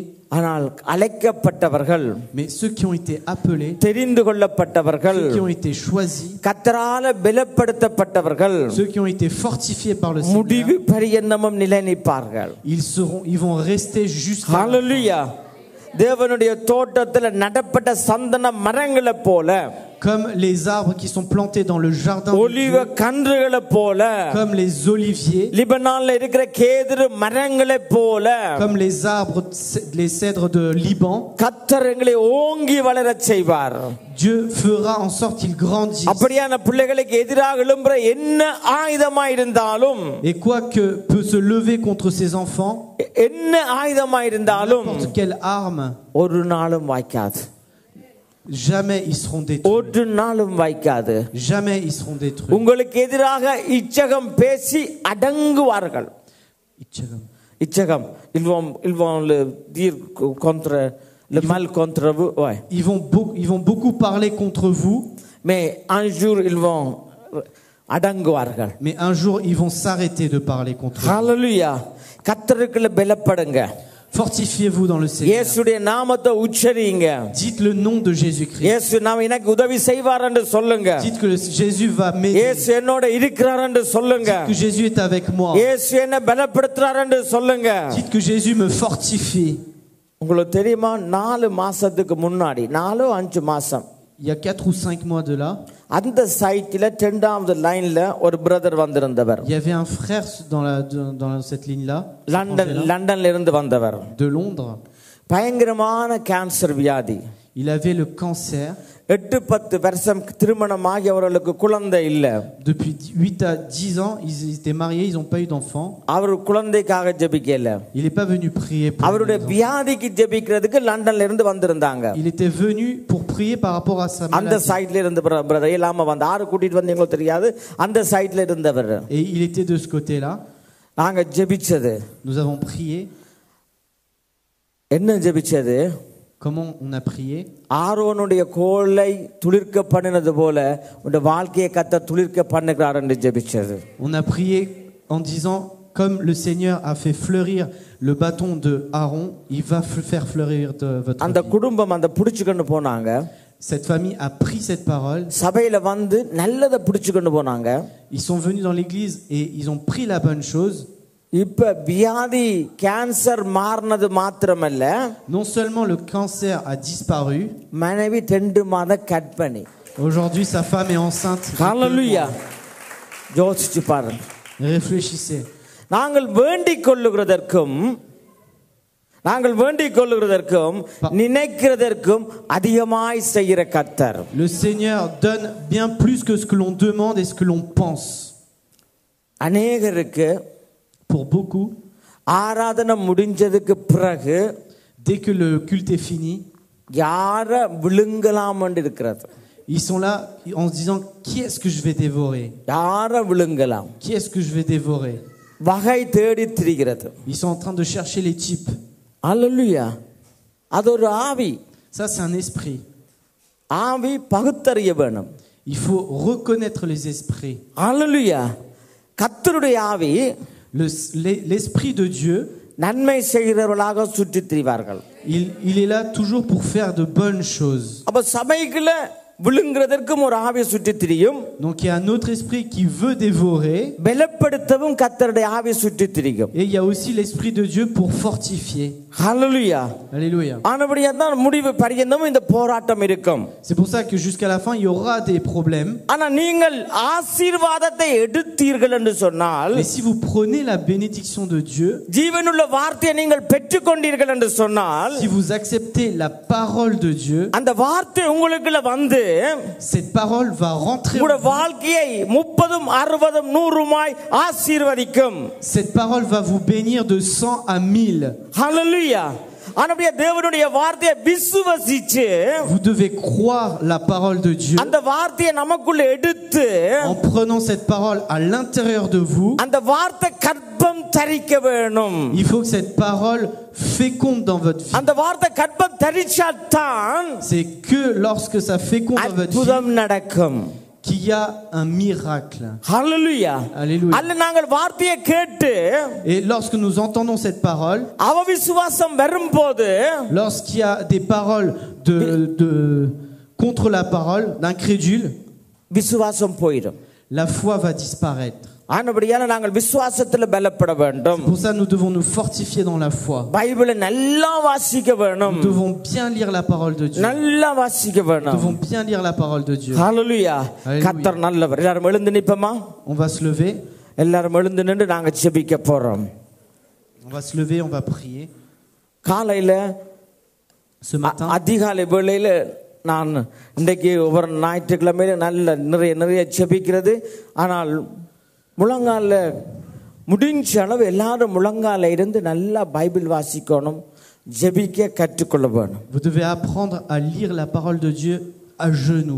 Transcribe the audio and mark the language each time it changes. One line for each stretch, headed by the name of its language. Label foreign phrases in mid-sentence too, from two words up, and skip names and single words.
Tamil: ஆனால் அழைக்கப்பட்டவர்கள்,
French: Mais ceux qui ont été appelés,
Tamil: தெரிந்து கொள்ளப்பட்டவர்கள்,
French: ceux qui ont été choisis,
Tamil: கர்த்தரால பலப்படுத்தப்பட்டவர்கள்,
French: ceux qui ont été fortifiés par le
Tamil: முடிவு
French: Seigneur,
Tamil: பரியந்தமும் நிலை நிற்பார்கள்.
French: ils vont rester jusqu'à la fin.
Tamil: ஹல்லேலூயா. தேவனுடைய தோட்டத்தில் நடப்பட்ட சந்தன மரங்களை போல,
French: Comme les arbres qui sont plantés dans le jardin de
Tamil: ஒலிவ
French: Dieu,
Tamil: கன்றுகளை போல,
French: comme les oliviers,
Tamil: லிபனான்ல இருக்கிற கேதுரு மரங்களை போல,
French: comme les arbres, les cèdres de Liban,
Tamil: கர்த்தர் எங்களை ஓங்கி வளரச் செய்வார்.
French: Dieu fera en sorte qu'ils grandissent.
Tamil: அப்படியான பிள்ளைகளுக்கு எதிராக எழும்புற என்ன ஆயுதமா இருந்தாலும்,
French: Et quoi que peut se lever contre ces enfants,
Tamil: என்ன ஆயுதமா இருந்தாலும்
French: n'importe quelle arme,
Tamil: ஒரு நாளும் வாய்க்காது.
French: jamais ils seront détruits.
Tamil: ஒரு நாளும் வாய்க்காது.
French: Jamais ils seront détruits.
Tamil: உங்களுக்கு எதிராக இச்சகம் பேசி அடங்குவார்கள்.
French: இச்சகம் ils vont le dire contre le mal contre vous, ouais. Ils vont beaucoup parler contre vous. Mais un jour ils vont அடங்குவார்கள். Mais un jour ils vont s'arrêter de parler contre vous.
Tamil: ஹல்லேலூயா. கர்த்தருக்குள்ள பலப்படுங்க.
French: Fortifiez-vous dans le Seigneur.
Tamil: இயேசுடைய நாமத்தை உச்சரிங்க.
French: Dites le nom de Jésus-Christ.
Tamil: இயேசு நாம் எனக்கு உதவி செய்வார் என்று சொல்லுங்க.
French: Dites que Jésus va m'aider.
Tamil: இயேசு என்னோட இருக்கிறார் என்று சொல்லுங்க.
French: Dites que Jésus est avec moi.
Tamil: இயேசு என்ன பலப்படுத்துறார் என்று சொல்லுங்க.
French: Dites que Jésus me fortifie.
Tamil: உங்களுக்கு தெரியுமா 4 மாசத்துக்கு முன்னாடி 4-5 மாசம்,
French: Il y a 4 ou 5 mois de là,
Tamil: அந்த சைட்ல 2வது லைன்ல ஒரு பிரதர் வந்திருந்தவர்.
French: il y avait un frère dans cette ligne-là,
Tamil: லண்டன்ல இருந்து வந்தவர்.
French: de Londres.
Tamil: பயங்கரமான கேன்சர் வியாதி.
French: Il avait le cancer.
Tamil: 8-10 வருஷம் திருமணமாகி அவர்களுக்கு குழந்தை இல்ல.
French: Depuis 8 à 10 ans, ils étaient mariés, ils n'ont pas eu d'enfant.
Tamil: அவர் குழந்தைக்காக ஜெபிக்கல.
French: Il n'est pas venu prier pour
Tamil: அவருடைய
French: les enfants.
Tamil: வியாதிக்கு ஜெபிக்கிறதுக்கு லண்டன்ல இருந்து வந்திருந்தாங்க.
French: Il était venu pour prier par rapport à sa
Tamil: அந்த
French: maladie.
Tamil: சைட்ல இருந்து பிரதர் இல்லாம வந்து ஆறு கூட்டிட்டு வந்தீங்களோ தெரியாது, அந்த சைட்ல இருந்தவர்.
French: Et il était de ce côté-là.
Tamil: நாங்க ஜெபிச்சது,
French: Nous avons prié.
Tamil: என்ன ஜெபிச்சது?
French: Comment on a prié?
Tamil: ஆரோனுடைய கோலை துளிர்க்க பண்ணினது போல உங்க வாழ்க்கையை கர்த்தர் துளிர்க்க பண்ணுகிறார் என்று ஜெபிச்சது.
French: On a prié en disant, comme le Seigneur a fait fleurir le bâton de Aaron, il va faire fleurir votre
Tamil: அந்த
French: vie.
Tamil: குடும்பம் அந்த புடிச்சுக்கொண்டு போனாங்க.
French: Cette famille a pris cette parole.
Tamil: சபையில வந்து நல்லதை புடிச்சுக்கொண்டு போனாங்க.
French: Ils sont venus dans l'église et ils ont pris la bonne chose.
Tamil: இப்ப வியாதி கேன்சர் மாறினது மாத்திரமல்ல,
French: Non seulement le cancer a disparu,
Tamil: மனைவி 2 மாத கர்ப்பிணி.
French: aujourd'hui sa femme est enceinte.
Tamil: ஹல்லேலூயா. யோசிச்சு பாருங்க.
French: Réfléchissez.
Tamil: நாங்கள் வேண்டிக் கொள்ளுகிறதற்கும் நினைக்கிறதற்கும் அதிகமாய் செய்கிற கர்த்தர்.
French: Le Seigneur donne bien plus que ce que l'on demande et ce que l'on pense.
Tamil: அநேகருக்கு
French: Pour beaucoup,
Tamil: ஆராதனை முடிஞ்சதுக்கு பிறகு
French: dès que le culte est fini,
Tamil: யார விழுங்கலாம்னு இருக்கிறது.
French: ils sont là en se disant qui est-ce que je vais dévorer?
Tamil: யார விழுங்கலாம்?
French: Qui est-ce que je vais dévorer?
Tamil: வகை தேடி திரிகிறது.
French: Ils sont en train de chercher les types.
Tamil: அல்லேலூயா. அது ஒரு ஆவி.
French: Ça, c'est un esprit.
Tamil: ஆவி பகுத்தறிய வேணும்.
French: Il faut reconnaître les esprits.
Tamil: அல்லேலூயா. கர்த்தருடைய ஆவி
French: L'esprit de Dieu,
Tamil: நன்மை செய்கிறவர்களாக சுற்றித் திரிவார்கள்.
French: il est là toujours pour faire de bonnes choses.
Tamil: அப்ப சபைக்குள்ள விழுங்குறதற்கும் ஒரு ஆவி சுற்றித் திரியும்.
French: Donc il y a un autre esprit qui veut dévorer.
Tamil: பலப்படுத்தவும் கர்த்தருடைய ஆவி சுற்றித் திரியும்.
French: Et il y a aussi l'esprit de Dieu pour fortifier.
Tamil: ஹல்லேலூயா.
French: Alléluia.
Tamil: ஆனபடியா தான் முடிவு பரியந்தம் இந்த போராட்டம் இருக்கும்.
French: C'est pour ça que jusqu'à la fin il y aura des problèmes.
Tamil: ஆனா நீங்கள் ஆசீர்வாதத்தை எடுத்தீர்கள் என்று சொன்னால்,
French: Mais si vous prenez la bénédiction de Dieu,
Tamil: ஜீவனுள்ள வார்த்தையை நீங்கள் பெற்றுக்கொண்டீர்கள் என்று சொன்னால்,
French: si vous acceptez la parole de Dieu,
Tamil: அந்த வார்த்தை உங்களுக்குள்ள வந்து
French: cette parole va rentrer
Tamil: உங்களுடைய
French: en vous.
Tamil: வாழ்க்கையை 30, 60, 100 ஆசீர்வதிக்கும்.
French: Cette parole va vous bénir de 100 à 1000.
Tamil: ஹல்லேலூயா. ஆனபடியா தேவனுடைய வார்த்தையை விசுவாசிச்சு
French: Vous devez croire la parole de Dieu.
Tamil: அந்த வார்த்தையை நமக்குள்ள எடுத்து
French: En prenant cette parole à l'intérieur de vous,
Tamil: அந்த வார்த்தை கர்ப்பம் தரிக்க வேணும்.
French: il faut que cette parole féconde dans votre vie.
Tamil: அந்த வார்த்தை கர்ப்பம் தரிச்சால்தான்
French: C'est que lorsque ça féconde dans votre vie
Tamil: அற்புதம் நடக்கும்.
French: qu'il y a un miracle.
Tamil: ஹல்லேலூயா.
French: Alléluia.
Tamil: அல்ல நாங்கள் வார்த்தையை கேட்டு
French: Et lorsque nous entendons cette parole,
Tamil: அவவிசுவாசம் வரும்போது
French: lorsqu'il y a des paroles contre la parole d'incrédule,
Tamil: விசுவாசம் போயிடும்.
French: la foi va disparaître.
Tamil: ஆனபடியால நாங்கள் விசுவாசத்துல பலப்பட வேண்டும்.
French: Pour ça, nous devons nous fortifier dans la foi.
Tamil: பைபிளை நல்லா வாசிக்க வேணும்.
French: Nous devons bien lire la parole de Dieu.
Tamil: நல்லா வாசிக்க
French: Nous
Tamil: வேணும்.
French: devons bien lire la parole de Dieu.
Tamil: ஹல்லேலூயா.
French: Alléluia.
Tamil: கர்த்தர் நல்லவர். எல்லாரும் எழுந்து நிப்போமா?
French: On va se lever.
Tamil: எல்லாரும் எழுந்து நின்று நாங்க ஜெபிக்க போறோம்.
French: On va se lever, on va prier.
Tamil: காலையில
French: Ce matin,
Tamil: அதிகாலை வேளையில நான் இன்றைக்கு ஒவ்வொரு ஞாயிற்றுக்கிழமையில நிறைய ஜெபிக்கிறது. ஆனால் முழங்கால முடிஞ்ச அளவு எல்லாரும் முழங்கால இருந்து நல்லா பைபிள் வாசிக்கணும், ஜெபிக்க கற்றுக்கொள்ள வேணும்.
French: vous devez apprendre à lire la parole de Dieu à genoux.